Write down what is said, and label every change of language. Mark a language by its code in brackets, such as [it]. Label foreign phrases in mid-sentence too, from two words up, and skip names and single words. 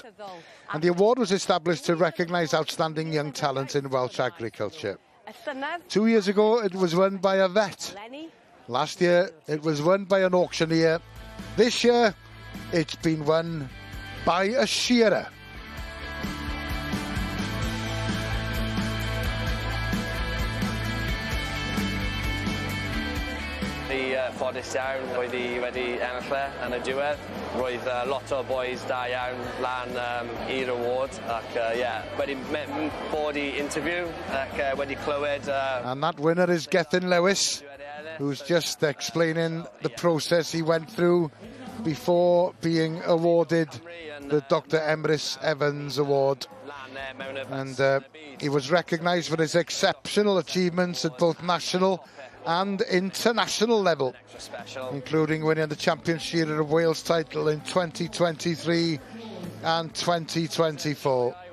[en] And the award was established to recognise outstanding young talent in Welsh agriculture. 2 years ago, it was won by a vet. Last year, it was won by an auctioneer. This year, it's been won by a shearer. [cy] Ffodus iawn wedi ennill yn y diwedd. Roedd lot o boys da iawn lan i'r award ac wedi bod i interview ac wedi clywed... [en] And that winner is Gethin Lewis, who's just explaining the process he went through before being awarded the Dr. Emrys Evans Award. And he was recognised for his exceptional achievements at both national and international level, including winning the Champion Shearer of Wales title in 2023 and 2024.